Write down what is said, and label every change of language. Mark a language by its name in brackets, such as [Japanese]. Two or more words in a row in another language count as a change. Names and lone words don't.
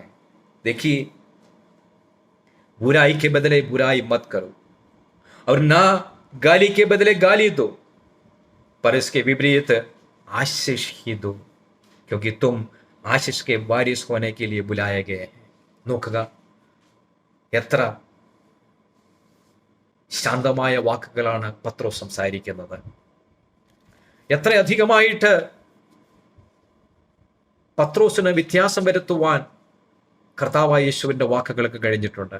[Hindi] देखिए, बुराई के बदले बुराई मत करो, और ना गाली के बदले गाली दो, पर इसके विपरीत आशीष ही दो, क्योंकि तुम आशीष के वारिस होने के लिए बुलाए गए हैं. [Malayalam] നോക്കുക, എത്ര ശാന്തമായ വാക്കുകളാണ് പത്രോസ് സംസാരിക്കുന്നത്. എത്ര അധികമായിട്ട് പത്രോസിന് വ്യത്യാസം വരുത്തുവാൻ കർത്താവായ യേശുവിൻ്റെ വാക്കുകൾക്ക് കഴിഞ്ഞിട്ടുണ്ട്.